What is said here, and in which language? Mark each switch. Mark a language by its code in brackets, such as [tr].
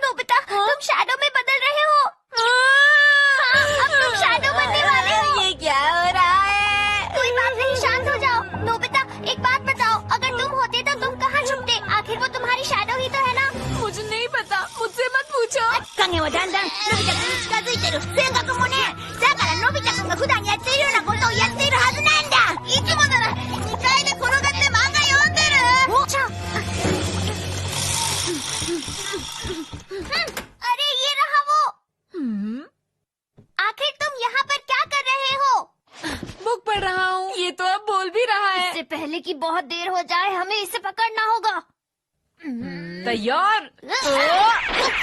[hi] Nobita, तुम shadow में बदल रहे हो। हाँ, अब तुम शैडो बनने वाले हो। ये क्या हो रहा है? कोई बात नहीं, शांत हो जाओ। नोबिता, एक बात बताओ, अगर तुम होते तो तुम कहाँ छुपते? आखिर वो तुम्हारी शैडो ही तो है ना। मुझे नहीं पता, मुझसे मत पूछो। [ja] 影はだんだんのび太くんに近づいてる。性格もね、だからのび太くんが普段やっているようなことをやっているはずなんだ。いつもなら2階で転がって漫画読んでる。 [hi] ちょ अरे ये रहा वो। आखिर तुम यहाँ पर क्या कर रहे हो? बुक पढ़ रहा हूँ। ये तो अब बोल भी रहा है। इससे पहले कि बहुत देर हो जाए, हमें इसे पकड़ना होगा। तैयार?